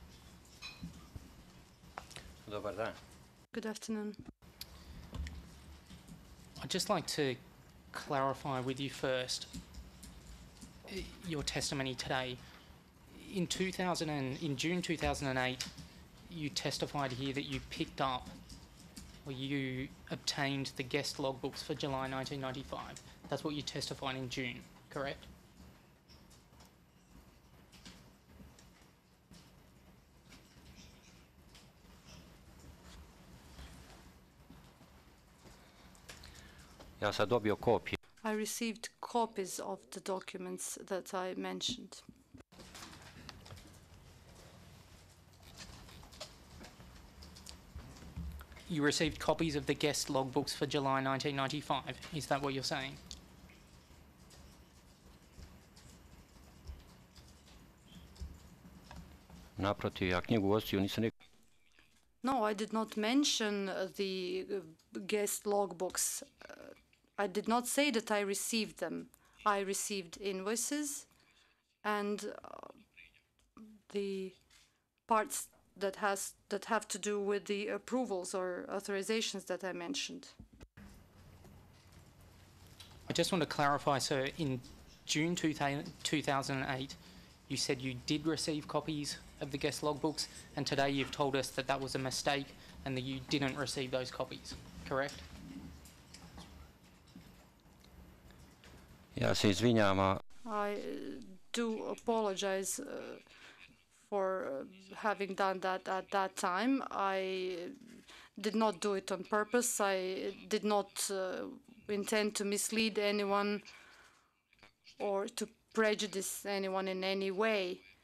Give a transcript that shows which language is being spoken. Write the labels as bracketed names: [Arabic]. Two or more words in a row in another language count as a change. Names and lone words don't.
[Serbian] Dobar dan. [English] Good afternoon. I'd just like to clarify with you first your testimony today. In June 2008, you testified here that you picked up or you obtained the guest logbooks for July 1995. That's what you testified in June, correct? [Serbian] Ja sam dobio kopije. [English] I received copies of the documents that I mentioned. You received copies of the guest logbooks for July 1995. Is that what you're saying? [Serbian] Naprotiv, ja knjigu vodstvu nisam nikad. [English] No, I did not mention the guest logbooks. I did not say that I received them. I received invoices and the parts that have to do with the approvals or authorizations that I mentioned. I just want to clarify, sir, in June 2008, you said you did receive copies of the guest logbooks, and today you've told us that that was a mistake and that you didn't receive those copies, correct? [Serbian] Ja se izvinjavam. [English] I do apologize for having done that at that time. I did not do it on purpose. I did not intend to mislead anyone or to prejudice anyone in any way.